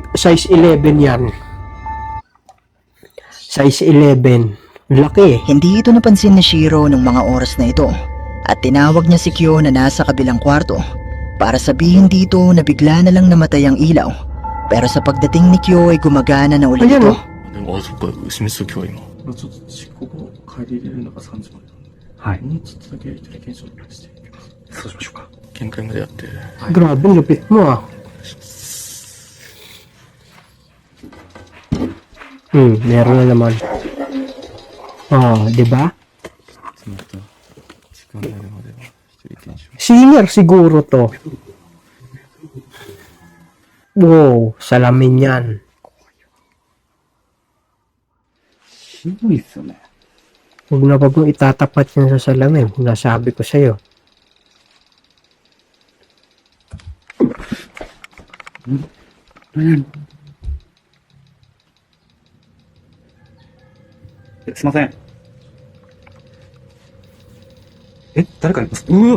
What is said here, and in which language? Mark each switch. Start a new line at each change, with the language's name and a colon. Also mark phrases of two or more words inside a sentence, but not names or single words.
Filipino: Size 11 yan. Size 11. Laki. Hindi ito napansin ni Shiro nung mga oras na ito at tinawag niya si Kyo na nasa kabilang kwarto para sabihin dito na bigla na lang namatay ang ilaw. Pero sa pagdating ni Kyo ay gumagana na ulit Ayan, ito. oh.
Japanese: でも、そっか、牛水今日今。ちょっと、ここ帰り入れるのが3時までなんで。はい。もうちょっとだけやり取り検証お願いしていきます。そうしましょうか。限界までやって。
Filipino: Grabe, lupit mo ah. Meron na naman. Di ba?
Japanese: また、時間になるまでは一人検証。
Filipino: Singer siguro to. Wow, salamin yan.
Japanese: ひどいっすよね。
Filipino: Huwag na wag mong itatapat yan sa salamin. Nasabi ko sa'yo.
Japanese: すいません。誰かいます？